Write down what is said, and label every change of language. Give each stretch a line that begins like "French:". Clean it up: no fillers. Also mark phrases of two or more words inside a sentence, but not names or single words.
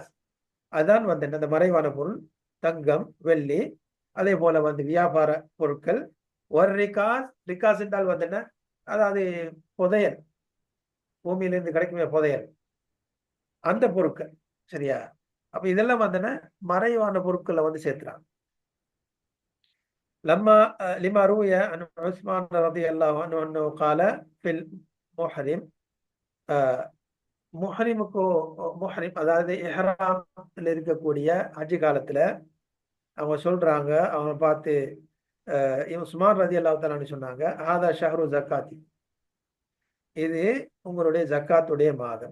Tamil: அதான் வந்து என்ன, அந்த மறைவான பொருள் தங்கம், வெள்ளி, அதே போல வந்து வியாபார பொருட்கள். ஒரு ரிகாஸ், ரிகாஸ் என்றால் வந்து என்ன, அதாவது புதையல், பூமியிலிருந்து கிடைக்குமே புதையல், அந்த பொருட்கள், சரியா? அப்ப இதெல்லாம் வந்து என்ன, மறைவான பொருட்களை வந்து சேர்த்துறாங்க.
Arabic: لما روي عن عثمان رضي الله عنه انه قال في المحرم
Tamil: முஹரிம் அதாவது இஹ்ராம்ல இருக்கக்கூடிய ஹஜ் காலத்துல அவங்க சொல்றாங்க, அவங்க பார்த்து உஸ்மான்
Arabic: رضي الله تعالى
Tamil: சொன்னாங்க,
Arabic: هذا شهر زكاتي,
Tamil: இது உங்களுடைய ஜக்காத்துடைய மாதம்.